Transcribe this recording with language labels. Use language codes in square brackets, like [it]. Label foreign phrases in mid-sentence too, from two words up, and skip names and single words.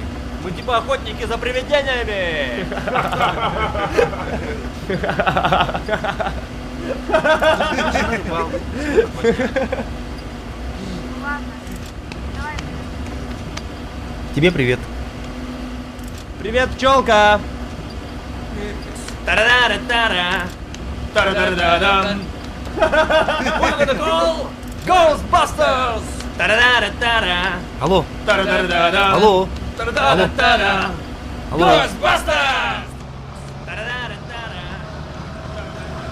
[ru] Мы типа охотники за привидениями! Ладно, давай. Тебе привет. Привет, пчелка! Тара-тара-тара! Тара-тара-тара-дам! [en] What the call? [ru] Ghostbusters! Тара-тара-тара! Алло. Тара-тара-тара-дам! Алло. Тара-тара-тара! Алло. Ghostbusters! Тара-тара-тара!